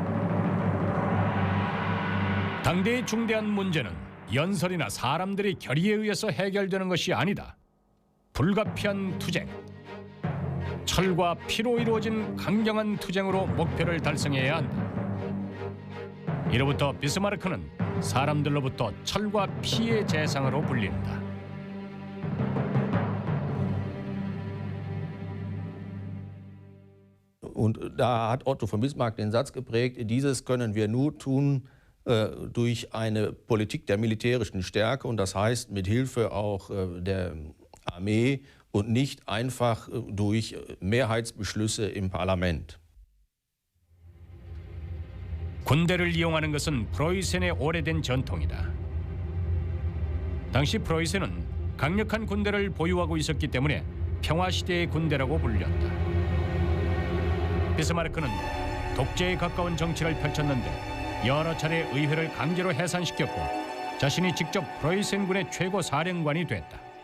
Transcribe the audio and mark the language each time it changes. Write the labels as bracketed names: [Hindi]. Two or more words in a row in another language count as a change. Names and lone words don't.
[Korean] 당대의 중대한 문제는 연설이나 사람들의 결의에 의해서 해결되는 것이 아니다. 불가피한 투쟁, 철과 피로 이루어진 강경한 투쟁으로 목표를 달성해야 한다. 이로부터 비스마르크는 사람들로부터 철과 피의 재상으로 불린다. [German] Und da hat Otto von Bismarck den Satz geprägt, dieses können wir nur tun durch eine Politik der militärischen Stärke und das heißt mit Hilfe auch der Armee und nicht einfach durch Mehrheitsbeschlüsse im Parlament. [Korean] 군대를 이용하는 것은 프로이센의 오래된 전통이다. 당시 프로이센은 강력한 군대를 보유하고 있었기 때문에 평화시대의 군대라고 불렸다. 비스마르크는 독재에 가까운 정치를 펼쳤는데 여러 차례 의회를 강제로 해산시켰고 자신이 직접 프로이센군의 최고 사령관이 됐다.